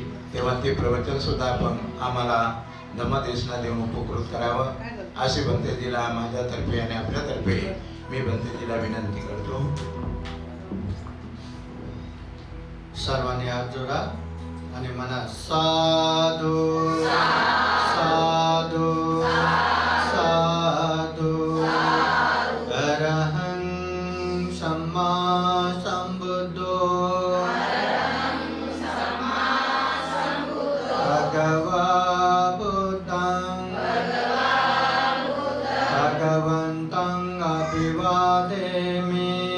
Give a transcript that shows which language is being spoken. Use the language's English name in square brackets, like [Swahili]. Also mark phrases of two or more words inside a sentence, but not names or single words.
[Marathi] तेव्हा ते प्रवचन सुद्धा आपण आम्हाला धम्मदेशना देऊन उपकृत करावं अशी भंतेजीला माझ्यातर्फे आणि आपल्यातर्फे मी भंतेजीला विनंती करतो. सर्वांनी हात जोडा आणि म्हणा [Pali] साधू साधू साधू. अरहं सम्मा संबुद्धो भगवा बुद्धं भगवन्तं अभिवादेमि.